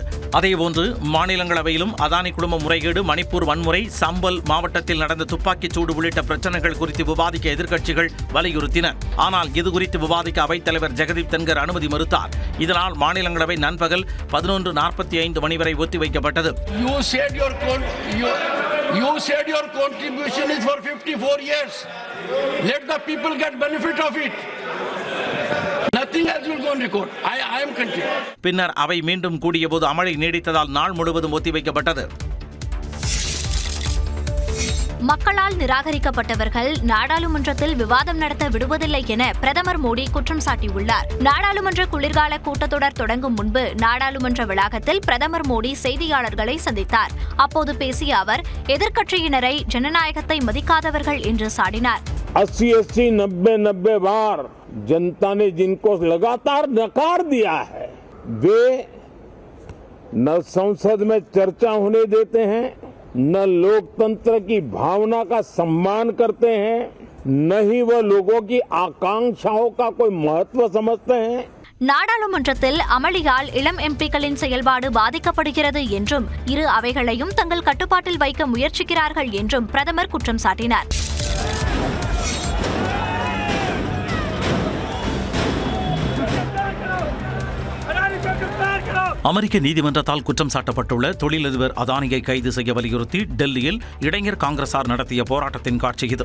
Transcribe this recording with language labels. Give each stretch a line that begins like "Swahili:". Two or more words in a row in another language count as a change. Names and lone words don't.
Tamil: அதேபோன்று மாநிலங்களவையிலும் அதானி குழும முறைகேடு, மணிப்பூர் வன்முறை, சம்பல் மாவட்டத்தில் நடந்த துப்பாக்கிச் சூடு உள்ளிட்ட பிரச்சனைகள் குறித்து விவாதிக்க எதிர்க்கட்சிகள் வலியுறுத்தின. ஆனால் இதுகுறித்து விவாதிக்க அவைத் தலைவர் ஜெகதீப் தன்கர் அனுமதி மறுத்தார். இதனால் மாநிலங்களவை நண்பகல் 11:45 மணி வரை ஒத்திவைக்கப்பட்டது.
English: You said your contribution is for 54 years. Let the people get benefit of it. Nothing else will go on record. I am continuing.
Tamil: பின்னர் அவை மீண்டும் கூடியபோது அமளி நீடித்ததால் நாள் முழுவதும் ஒத்திவைக்கப்பட்டது. மக்களால் நிராகரிக்கப்பட்டவர்கள் நாடாளுமன்றத்தில் விவாதம் நடத்த விடுவதில்லை என பிரதமர் மோடி குற்றம் சாட்டியுள்ளார். நாடாளுமன்ற குளிர்கால கூட்டத்தொடர் தொடங்கும் முன்பு நாடாளுமன்ற வளாகத்தில் பிரதமர் மோடி செய்தியாளர்களை சந்தித்தார். அப்போது பேசிய அவர் எதிர்க்கட்சியினரை ஜனநாயகத்தை மதிக்காதவர்கள் என்று சாடினார்.
Hindi: 80, 90 बार जनता ने जिनको लगातार नकार दिया है, वे न संसद में चर्चा होने देते हैं, न लोकतंत्र की भावना का सम्मान करते हैं, न ही वह लोगों की आकांक्षाओं का कोई महत्व समझते हैं.
Tamil: நாடாளுமன்றத்தில் அமளியால் இளம் எம்பிக்களின் செயல்பாடு பாதிக்கப்படுகிறது என்றும் இரு அவைகளையும் தங்கள் கட்டுப்பாட்டில் வைக்க முயற்சிக்கிறார்கள் என்றும் பிரதமர் குற்றம் சாட்டினார். அமெரிக்க நீதிமன்றத்தால் குற்றம் சாட்டப்பட்டுள்ள தொழிலதிபர் அதானியை கைது செய்ய வலியுறுத்தி டெல்லியில் இளைஞர் காங்கிரசார் நடத்திய போராட்டத்தின் காட்சி இது.